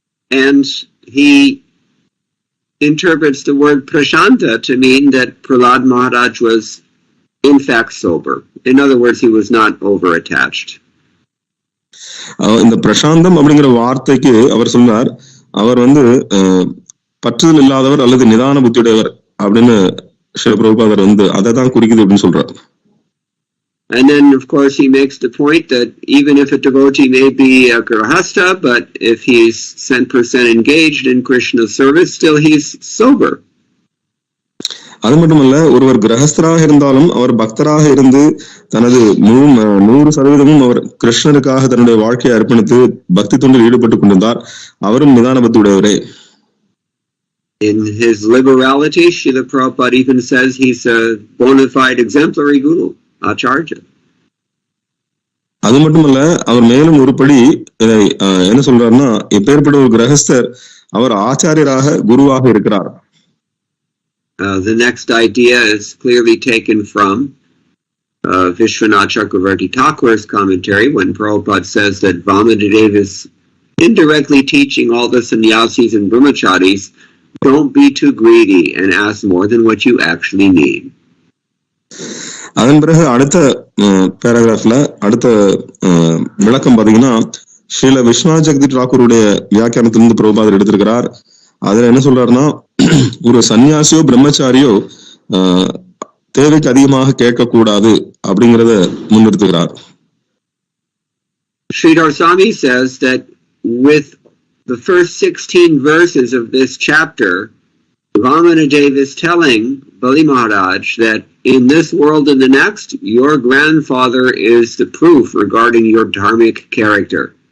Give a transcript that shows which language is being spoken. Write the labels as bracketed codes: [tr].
[en] And he interprets the word prashanta to mean that Prahlad Maharaj was in fact sober. In other words, he was not over attached. [ta] இந்த பிரசாந்தம் அப்படிங்கிற வார்த்தைக்கு அவர் சொன்னார், அவர் பற்றுதல் இல்லாதவர் அல்லது நிதான புத்தியுடையவர் அப்படின்னு ஸ்ரீ பிரபுபாதர் அதை தான் குறிக்குது அப்படின்னு சொல்றார். [en] And then, of course, he makes the point that even if a devotee may be a grahastha, but if he's 100% engaged in Krishna's service, still he's sober. [ta] அது மட்டுமல்ல, ஒருவர் கிரகஸ்தராக இருந்தாலும் அவர் பக்தராக இருந்து தனது 100% அவர் கிருஷ்ணருக்காக தன்னுடைய வாழ்க்கையை அர்ப்பணித்து பக்தி தொண்டில் ஈடுபட்டுக் கொண்டிருந்தார். அவரும் நிதான பக்தி உடையவரே. [en] In his liberality, Srila Prabhupada even says he's a bona fide exemplary guru, acharya. [ta] அது மட்டுமல்ல, அவர் மேலும் ஒருபடி என்ன சொல்றாருன்னா, எப்பேற்பட்ட ஒரு கிரகஸ்தர் அவர் ஆச்சாரியராக குருவாக இருக்கிறார். [en] The next idea is clearly taken from Vishwanath Chakravarti Thakur's commentary when Prabhupada says that Vamanadeva is indirectly teaching all the sannyasis and brahmacharis, don't be too greedy and ask more than what you actually need. [ta] அதன் பிறகு அடுத்த பேராகிராஃப்ல அடுத்த விளக்கம் பாத்தீங்கன்னா, ஸ்ரீல விஸ்வநாத் ஜெகதி டாக்கூருடைய வியாக்கியானத்திலிருந்து பிரபுபாதர் எடுத்திருக்கிறார். அதுல என்ன சொல்றாருன்னா, ஒரு சன்னியாசியோ பிரம்மச்சாரியோ தேவைக்கு அதிகமாக கேட்கக்கூடாது அப்படிங்கறத முன்னிறுத்துகிறார். [en] Sridhar Swami says that with the first 16 verses of this chapter, Vamanadeva is telling Bali Maharaj that in this world and the next, your grandfather is the proof regarding your dharmic character.